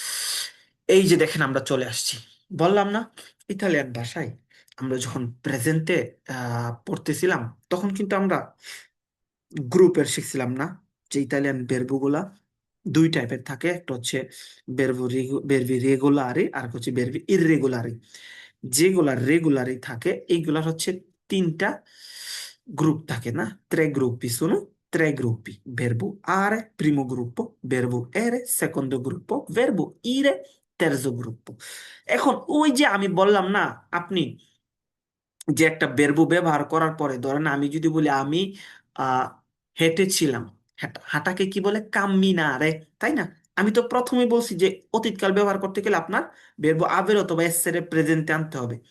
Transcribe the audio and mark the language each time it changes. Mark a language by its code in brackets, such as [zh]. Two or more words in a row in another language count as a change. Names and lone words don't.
[bn] এই যে দেখেন আমরা চলে আসছি, বললাম না ইতালিয়ান ভাষায় আমরা যখন প্রেজেন্টে পড়তেছিলাম, তখন কিন্তু আমরা গ্রুপের শিখছিলাম না, যে ইতালিয়ান বেরবুগুলা দুই টাইপের থাকে। একটা হচ্ছে [it] verbi regolari, [bn] আর একটা হচ্ছে [it] verbi irregolari. [bn] যেগুলা রেগুলারি থাকে এইগুলার হচ্ছে তিনটা গ্রুপ থাকে না, [it] tre gruppi sono tre gruppi: verbo are primo gruppo, verbo ere secondo gruppo, verbo ire terzo gruppo। [bn] এখন ওই যে আমি বললাম না, আপনি যে একটা বেরবো ব্যবহার করার পরে ধরেন আমি যদি বলি আমি আহ হেঁটেছিলাম, হাঁটাকে কি বলে? কাম্মিনারে, তাই না? আমি তো প্রথমেই বলছি যে অতীতকাল ব্যবহার করতে গেলে আপনার [it] verbo avere [bn] অথবা এসেরে প্রেজেন্টে আনতে হবে।